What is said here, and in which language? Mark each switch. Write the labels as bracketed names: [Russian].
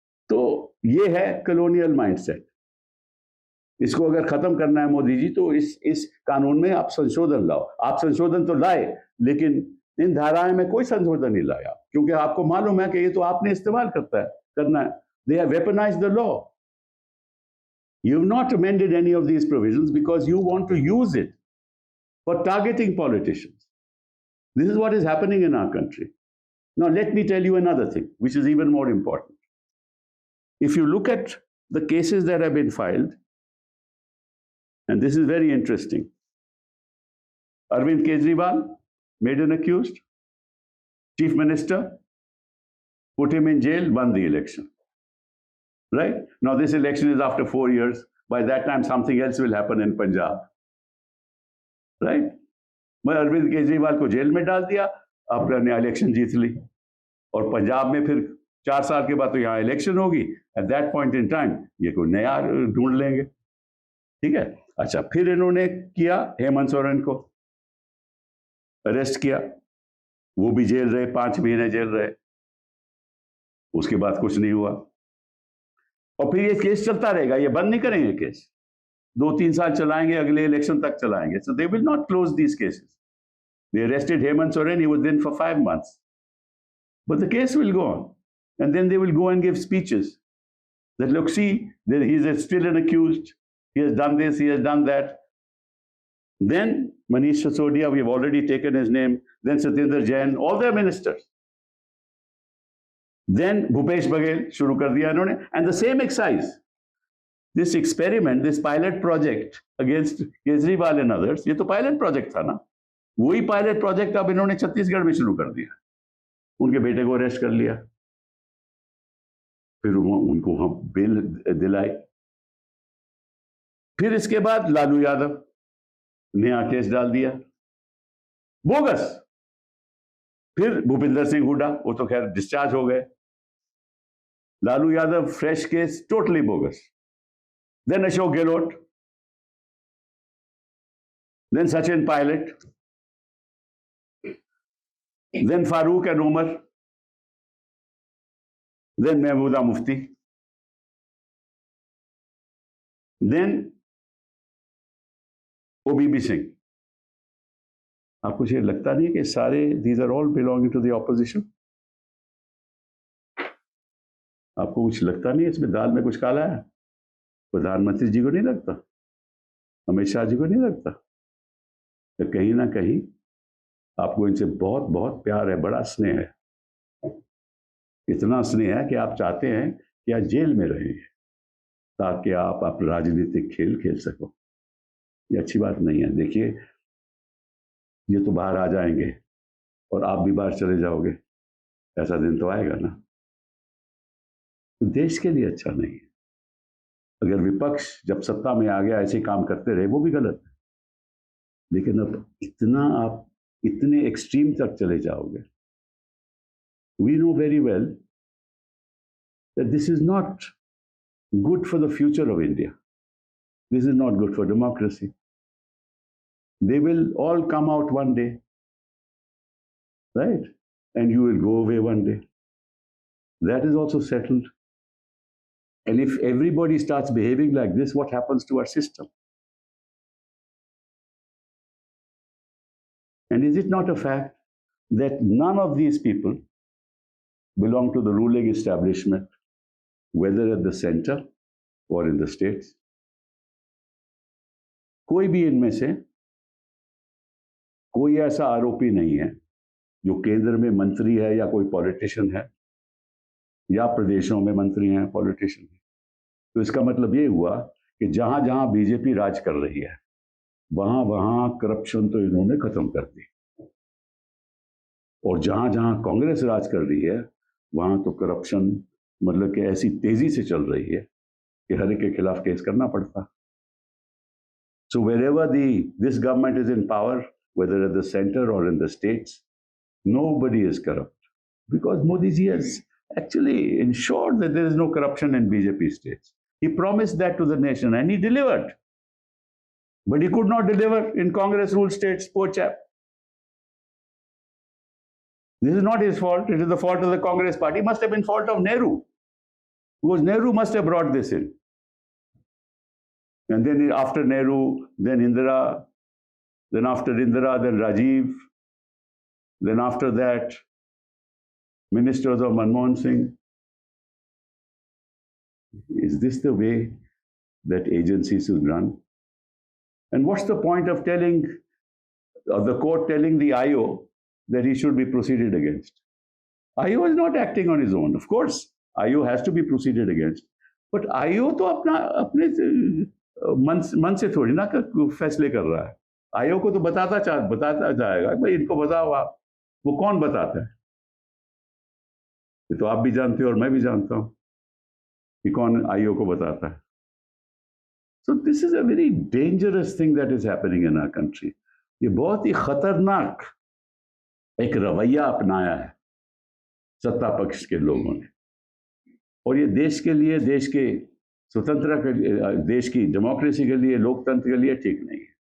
[Hindi] तो ये है कॉलोनियल माइंडसेट. इसको अगर खत्म करना है मोदी जी, तो इस कानून में आप संशोधन लाओ. आप संशोधन तो लाए, लेकिन इन धाराएं में कोई संशोधन नहीं लाया, क्योंकि आपको मालूम है कि ये तो आपने इस्तेमाल करना है. [English] They have weaponized the law. You have not amended any of these provisions because you want to use it for targeting politicians. This is what is happening in our country. Now, let me tell you another thing, which is even more important. If you look at the cases that have been filed, and this is very interesting. Arvind Kejriwal, made an accused. Chief Minister, put him in jail, won the election. Right? Now, this election is after 4 years. By that time, something else will happen in Punjab. Right? [Hindi] मैं अरविंद केजरीवाल को jail में डाल दिया, आपने election जीत ली, और पंजाब में फिर 4 साल के बाद तो यहाँ इलेक्शन होगी. [English] at that point in time [Hindi] ये कोई नया ढूंढ लेंगे. ठीक है. अच्छा, फिर इन्होंने किया, हेमंत सोरेन को अरेस्ट किया, वो भी जेल रहे, 5 महीने जेल रहे. उसके बाद कुछ नहीं हुआ, और फिर ये केस चलता रहेगा, ये बंद नहीं करेंगे केस. 2-3 साल चलाएंगे, अगले इलेक्शन तक चलाएंगे. [English] So they will not close these cases. They arrested Hemant Soren, he was in for 5 months. But the case will go on. And then they will go and give speeches. That, look, see, he is still an accused. He has done this, he has done that. Then Manish Sisodia, we have already taken his name. Then Satinder Jain, all their ministers. Then Bhupesh Baghel, [Hindi] shuru kar diya inhone. [English] And the same exercise. This experiment, this pilot project against Kejriwal and others, [Hindi] ये तो pilot project था ना. वही pilot project अब इन्होंने छत्तीसगढ़ में शुरू कर दिया. उनके बेटे को अरेस्ट कर लिया, फिर उनको हम बेल दिलाई. फिर इसके बाद लालू यादव नया केस डाल दिया, बोगस. फिर भूपिंदर सिंह हुड्डा, वो तो खैर डिस्चार्ज हो गए. Lalu Yadav fresh case, totally bogus. [English] Then Ashok Gehlot, then Sachin Pilot, then Farooq and Umar, then Mehbooba Mufti, then OBB Singh. [Hindi] आपको ये लगता नहीं कि सारे [English] these are all belonging to the opposition? [Hindi] आपको कुछ लगता नहीं इसमें दाल में कुछ काला है? प्रधानमंत्री जी को नहीं लगता, अमित शाह जी को नहीं लगता? तो कहीं ना कहीं आपको इनसे बहुत बहुत प्यार है, बड़ा स्नेह है. इतना स्नेह है कि आप चाहते हैं कि आप जेल में रहें ताकि आप राजनीतिक खेल खेल सको. ये अच्छी बात नहीं है. देखिए, ये तो बाहर आ जाएंगे और आप भी बाहर चले जाओगे, ऐसा दिन तो आएगा ना. तो देश के लिए अच्छा नहीं है. अगर विपक्ष जब सत्ता में आ गया ऐसे काम करते रहे, वो भी गलत है. लेकिन अब आप इतने एक्सट्रीम तक चले जाओगे. [English] We know very well that this is not good for the future of India. This is not good for democracy. They will all come out one day, right? And you will go away one day. That is also settled. And if everybody starts behaving like this, what happens to our system? And is it not a fact that none of these people belong to the ruling establishment, whether at the center or in the states? [Hindi] कोई भी इनमें से कोई ऐसा आरोपी नहीं है जो केंद्र में मंत्री है या कोई पॉलिटिशियन है या प्रदेशों में मंत्री हैं, पॉलिटिशियन हैं। तो इसका मतलब ये हुआ कि जहां जहां बीजेपी राज कर रही है वहां वहां करप्शन तो इन्होंने खत्म कर दी, और जहां जहां कांग्रेस राज कर रही है वहां तो करप्शन मतलब कि ऐसी तेजी से चल रही है कि हर एक के खिलाफ केस करना पड़ता। [English] So wherever this government is in power, whether at the center or in the states, nobody is corrupt, because Modi ji has actually ensured that there is no corruption in BJP states. He promised that to the nation and he delivered. But he could not deliver in Congress-ruled states, poor chap. This is not his fault. It is the fault of the Congress party. It must have been fault of Nehru, because Nehru must have brought this in. And then after Nehru, then Indira, then after Indira, then Rajiv, then after that, ministers of Manmohan Singh. Is this the way that agencies should run? And what's the point of telling, the court telling the IO that he should be proceeded against? IO is not acting on his own. Of course, IO has to be proceeded against. [Hindi] But IO तो अपने मन से थोड़ी ना फैसले कर रहा है। आयोग को तो बताता जाएगा भाई इनको बताओ आप। वो कौन बताता है? ये तो आप भी जानते हो और मैं भी जानता हूं कि कौन आयोग को बताता है। [English] So this is a very dangerous thing that is happening in our country. [Hindi] ये बहुत ही खतरनाक एक रवैया अपनाया है सत्ता पक्ष के लोगों ने, और ये देश के लिए, देश के स्वतंत्रता के लिए, देश की डेमोक्रेसी के लिए, लोकतंत्र के लिए ठीक नहीं है।